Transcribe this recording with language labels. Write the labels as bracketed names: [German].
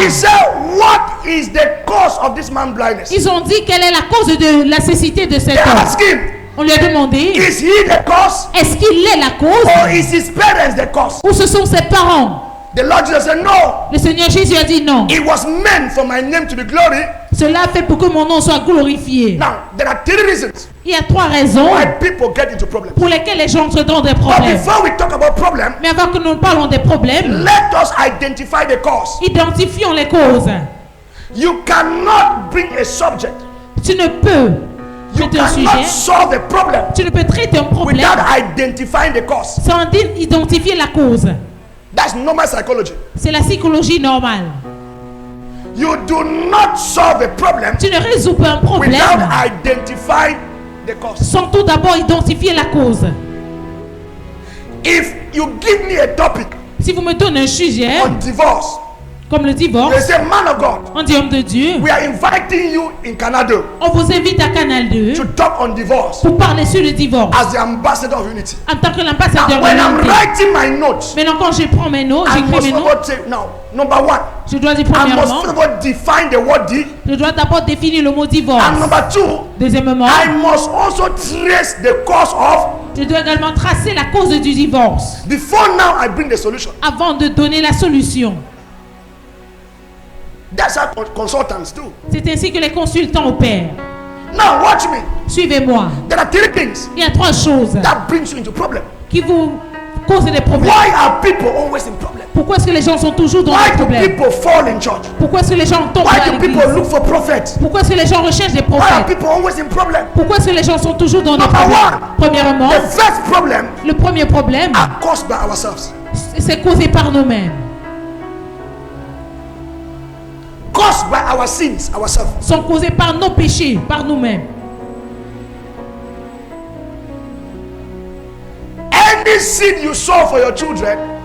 [English] He said, what is the cause of this man's blindness? [French] Ils ont dit quelle est la cause de la cécité de cet [English] They [French] homme. [English] asked him, [French] On lui a demandé, [English] is he the cause [French] est-ce qu'il est la cause [English] or is his parents the cause? [French] ou ce sont ses parents? [English] The Lord Jesus said, no, [French] Le Seigneur Jésus a dit non. [English] it was meant for my name to be glory. [French] Cela fait pour que mon nom soit glorifié. [English] Now, there are three reasons [French] Il y a 3 raisons [English] why people get into problems. [French] pour lesquelles les gens entrent dans des [English] But [French] problèmes. [English] before we talk about problem, [French] Mais avant que nous parlons des problèmes, [English] let us identify the cause. [French] identifions les causes. [English] You cannot bring a subject. [French] Tu ne peux [English] You [French] traiter un [English] cannot [French] sujet, [English] solve a problem [French] tu ne peux traiter un problème [English] without identifying the cause. [French] sans identifier la cause. [English] That's normal psychology. [French] C'est la psychologie normale. [English] You do not solve a problem [French] Tu ne résous pas un [English] without [French] problème [English] identifying the cause. [French] sans tout d'abord identifier la cause. [English] If you give me a topic [French] Si vous me donnez un sujet, [English] on divorce, [French] comme le [English] they [French] divorce, [English] say, man of God, [French] on dit homme de Dieu, [English] we are inviting you in Canada [French] on vous invite à Canal 2 [English] to talk on divorce [French] pour parler sur le divorce [English] as the ambassador of unity. [French] en tant que l'ambassadeur [English] Now, when I'm [French] de l'unité. [English] writing my notes, [French] Maintenant, quand je prends mes notes, [English] I [French] j'écris [English] must [French] mes notes, [English] first say, now, number one, [French] je dois dire [English] I must [French] premièrement, [English] first of all define the word D, [French] je dois d'abord définir le mot divorce. [English] and number two, [French] Deuxièmement, [English] I must also trace the cause of. [French] je dois également tracer la cause du divorce [English] Before now, I bring the solution. [French] avant de donner la solution. [English] That's how consultants do. [French] C'est ainsi que les consultants opèrent. [English] Now watch me. [French] Suivez-moi. [English] There are three things [French] Il y a 3 choses [English] that brings you into problem. [French] qui vous causent des problèmes. [English] Why are people always in problem? [French] Pourquoi est-ce que les gens sont toujours dans [English] Why [French] des [English] do [French] problèmes? [English] people fall in church? [French] Pourquoi est-ce que les gens tombent [English] Why [French] à [English] do people [French] l'église? [English] look for prophets? [French] Pourquoi est-ce que les gens recherchent des [English] Why are [French] prophètes? [English] people always in problem? [French] Pourquoi est-ce que les gens sont toujours dans des [English] Number [French] problèmes? [English] one. [French] Premièrement, [English] The first problem [French] le premier problème, [English] are caused by ourselves. [French] c'est causé par nous-mêmes. [English] Caused by our sins, ourselves. [French] Sont causés par nos péchés, par nous-mêmes. [English] Any seed you sow for your children,